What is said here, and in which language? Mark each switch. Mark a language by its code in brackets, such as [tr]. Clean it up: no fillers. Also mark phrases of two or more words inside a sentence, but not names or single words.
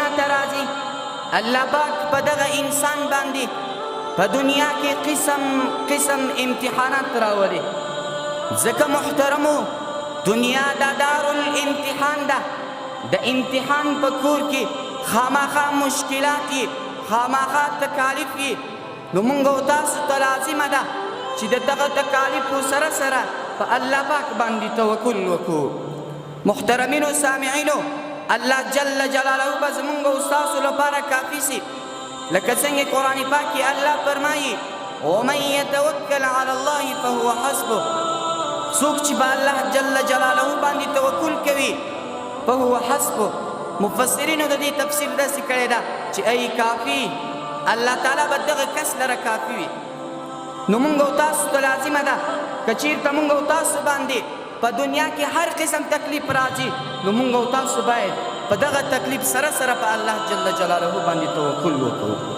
[ps] ته راځي الله پاک په دغه انسان باندې په دنیا کې قسم قسم امتحانات راولي ځکه محترمو دنیا دا دارالامتحان ده د امتحان په کور کې خامخا مشکلات یې خامخا تکالیف یې نو موږ او تاسو ته لازمه ده چې د دغه تکالیفو سره سره په الله پاک باندې توکل وکړو محترمینو سامعینو الله جل جلاله به زموږ او تاسو لپاره کافي سي لکه څنګه قرآن پاک کې الله فرمایي [ar] ومن يتوکل على الله فهو حسبه [ps] څوک چې په الله جل جلاله باندې توکل کوي [ar] فهو حسبه [ps] مفسرینو د دې تفسیر داسې کړی ده چې ای کافي الله تعالی به دغه کس لره کافي وي نو موږ او تاسو ته لازمه ده که چېرته موږ او تاسو باندې په دنیا کې هر قسم تکلیف راځي نو موږ او تاسو باید په دغه تکلیف سره سره په الله جل جلاله باندې توکل وکړو